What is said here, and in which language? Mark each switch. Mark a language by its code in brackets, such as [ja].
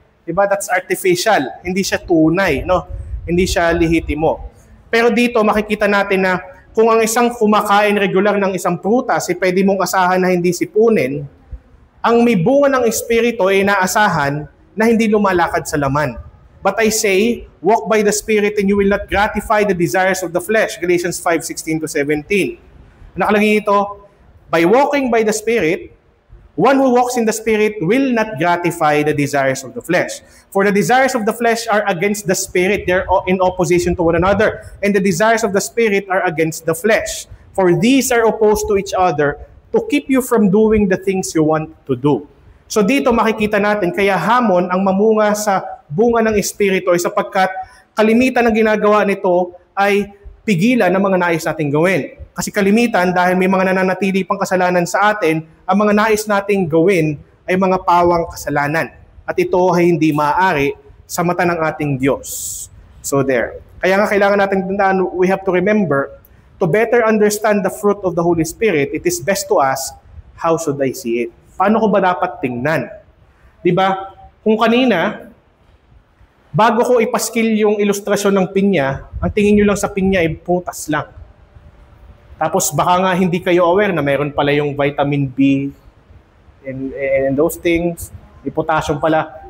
[tl] Diba? [en] That's artificial. [tl] Hindi siya tunay, no? Hindi siya lihitimo. Pero dito makikita natin na kung ang isang kumakain regular ng isang prutas, pwede mong asahan na hindi sipunin, ang may bunga ng Espiritu ay inaasahan na hindi lumalakad sa laman. [en] But I say, walk by the Spirit and you will not gratify the desires of the flesh. Galatians 5:16-17. [tl] Nakalagay ito, [en] by walking by the Spirit, one who walks in the Spirit will not gratify the desires of the flesh. For the desires of the flesh are against the Spirit, they're in opposition to one another. And the desires of the Spirit are against the flesh. For these are opposed to each other to keep you from doing the things you want to do. [tl] So dito makikita natin, kaya hamon ang mamunga sa bunga ng Espiritu ay sapagkat kalimitan ng ginagawa nito ay pigilan ng mga nais nating gawin. Kasi kalimitan, dahil may mga nananatili pang kasalanan sa atin, ang mga nais nating gawin ay mga pawang kasalanan. At ito ay hindi maaari sa mata ng ating Diyos. [en] So there. [tl] Kaya nga kailangan natin tandaan, [en] we have to remember, to better understand the fruit of the Holy Spirit, it is best to ask, how should I see it? [tl] Paano ko ba dapat tingnan? Diba? Kung kanina, bago ko ipaskil yung ilustrasyon ng pinya, ang tingin nyo lang sa pinya ay putas lang. Tapos baka nga hindi kayo aware na mayroon pala yung vitamin B [en] and those things, [tl] yung potassium pala.